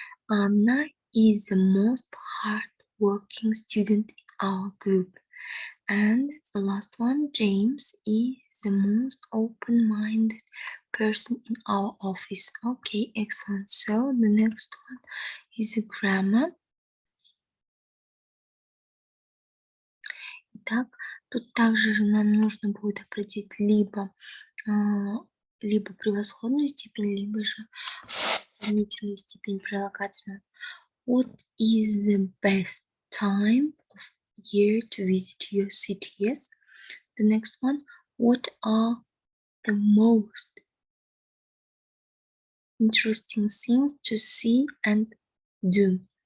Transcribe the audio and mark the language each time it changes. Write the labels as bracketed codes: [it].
[en] Anna is the most hard-working student in our group. And the last one, James is the most open-minded person in our office. Okay, excellent. So the next one is the grammar. [ru] Итак, тут также же нам нужно будет определить либо превосходную степень, либо же сравнительную степень прилагательного. [en] What is the best time of year to visit your city? Yes. The next one, what are the most interesting things to see and do?